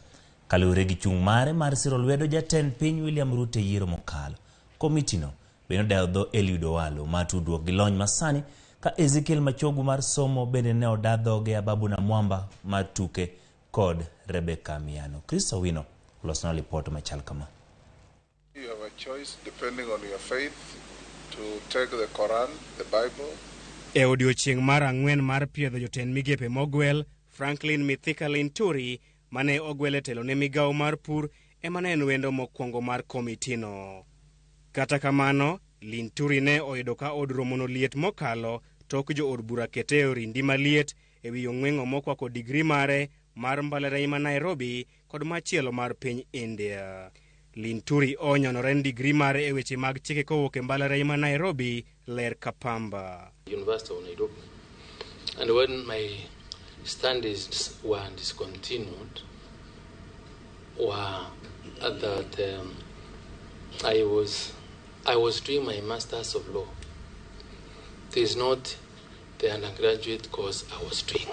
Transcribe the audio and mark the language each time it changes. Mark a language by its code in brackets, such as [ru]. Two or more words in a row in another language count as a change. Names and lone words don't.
[luo] Kaluwore gi chung' mare mar siro lwedo jatend piny William Ruto yiero mokalo, komiti no bende odewo dho Eliud Owalo ma tudruok gi lony masani ka Ezekiel Machogu mar somo bende ne odadhoge Ababu na Mwamba mar tuke kod Rebecca Miano. Kristo Wino losna report machal kama. [en] You have a choice depending on your faith to take the Quran, the Bible. [luo] E odiochieng' mar ang'wen mar piedho jotend migepe mogwel, Franklin Mithika Linturi mane ogwele telo ne migawo mar pur emane en wendo mokwongo mar komitino. Kata kamano, Linturi ne oyudo ka od romono liet mokalo tok jo od bura kete orindi maliet ewi ong'weng'o mokwako digri mare mar mbalariany ma Nairobi kod machielo mar piny India. Linturi onyonore digri mare e weche mag chike kowuok e mbalariany ma Nairobi ler Kapamba. [en] University of Nairobi. And when my studies were discontinued, were that I was doing my Masters of Law. It is not the undergraduate course I was doing.